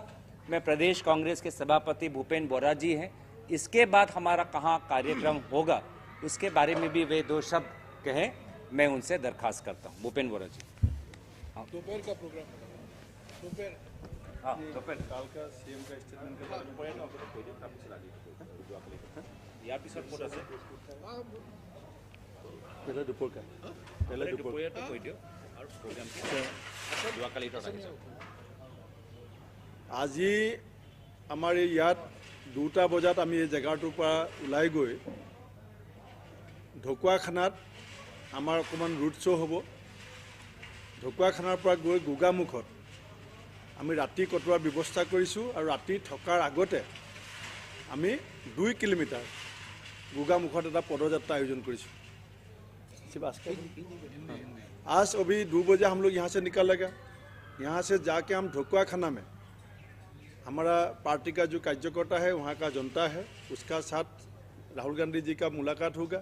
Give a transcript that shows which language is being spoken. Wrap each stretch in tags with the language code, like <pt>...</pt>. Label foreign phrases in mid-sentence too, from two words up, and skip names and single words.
<hi>मैं प्रदेश कांग्रेस के सभापति भूपेंद्र बोरा जी हैं, इसके बाद हमारा कहाँ कार्यक्रम होगा उसके बारे में भी वे 2 शब्द कहें, मैं उनसे दरखास्त करता हूँ। भूपेंद्र बोरा जी। दोपहर का प्रोग्राम है, दोपहर, हाँ दोपहर काल का सीएम का स्टेटमेंट के बारे में पढ़े ना,</hi> <as>या पिছত ক'ত আছে?</as> <hi>पहले दोपहर का, पहले दोपहर</hi> <as>দুপৰীয়াটো কৈ দিয়ক আৰু প্ৰগ্ৰামটো যোৱাকালি ৰাখিছোঁ। আজি আমাৰ ইয়াত 2টা বজাত আমি এই জেগাটোৰ পৰা ওলাই গৈ ঢকুৱাখানাত আমাৰ অকণমান ৰুট শ্ব' হ'ব। ঢকুৱাখানাৰ পৰা গৈ গোগামুখত আমি ৰাতি কটোৱাৰ ব্যৱস্থা কৰিছোঁ আৰু ৰাতি থকাৰ আগতে আমি 2 কিলোমিটাৰ গোগামুখত এক পদযাত্ৰা আয়োজন কৰিছু।</as> <hi>आज अभी 2 बजे हम लोग यहाँ से निकलेगा। यहाँ से जाके हम ढकुवाखाना में हमारा पार्टी का जो कार्यकर्ता है, वहाँ का जनता है, उसका साथ राहुल गांधी जी का मुलाकात होगा।</hi>